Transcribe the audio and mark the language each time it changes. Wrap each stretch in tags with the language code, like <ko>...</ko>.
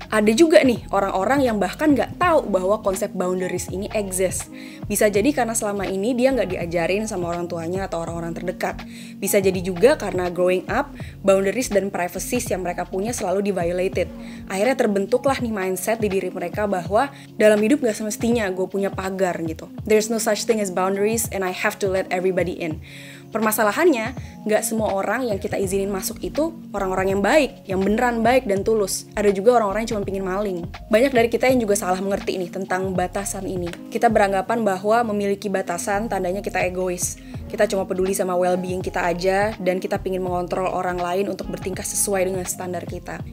<id>Ada juga nih, orang-orang yang bahkan gak tahu bahwa konsep boundaries ini exist. Bisa jadi karena selama ini dia nggak diajarin sama orang tuanya atau orang-orang terdekat. Bisa jadi juga karena</id> <en>growing up,</en> <id>boundaries dan privacies yang mereka punya selalu di-violated. Akhirnya terbentuklah nih mindset di diri mereka bahwa dalam hidup nggak semestinya gue punya pagar gitu.</id> <en>There's no such thing as boundaries and I have to let everybody in.</en> <id>Permasalahannya, nggak semua orang yang kita izinin masuk itu orang-orang yang baik, yang beneran baik dan tulus. Ada juga orang-orang yang cuma pingin maling. Banyak dari kita yang juga salah mengerti nih tentang batasan ini. Kita beranggapan bahwa memiliki batasan tandanya kita egois. Kita cuma peduli sama well-being kita aja, dan kita pingin mengontrol orang lain untuk bertingkah sesuai dengan standar kita.</id>